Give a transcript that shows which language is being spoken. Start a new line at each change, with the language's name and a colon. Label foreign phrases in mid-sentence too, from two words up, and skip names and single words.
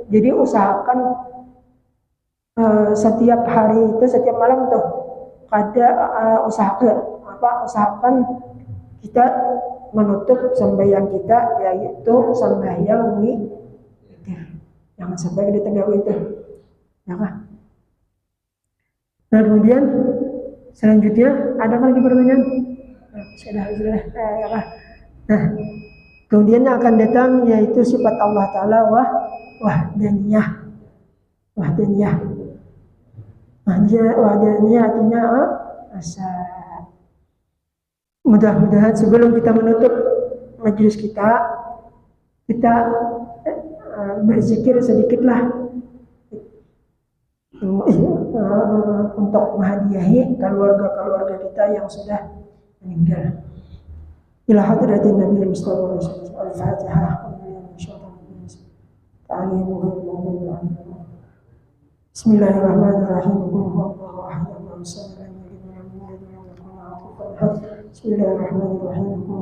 Indonesian: Jadi usahakan setiap hari itu, setiap malam tuh kada usahakan kita menutup sembahyang kita, yaitu sembahyang witir. Jangan sampai di tagawi itu. Ya kan? Nah, kemudian selanjutnya ada lagi pertanyaan? Sudah. Ya kan? Nah, kemudian akan datang yaitu sifat Allah Ta'ala wahdaniyah. Wahdaniyah artinya asa. Mudah-mudahan sebelum kita menutup majelis kita berzikir sedikitlah untuk menghadiahi keluarga-keluarga kita yang sudah meninggal.
Arabic: إلى حضرة النبي المصطفى الفاتحة. بسم الله الرحمن الرحيم. بسم الله الرحمن الرحيم.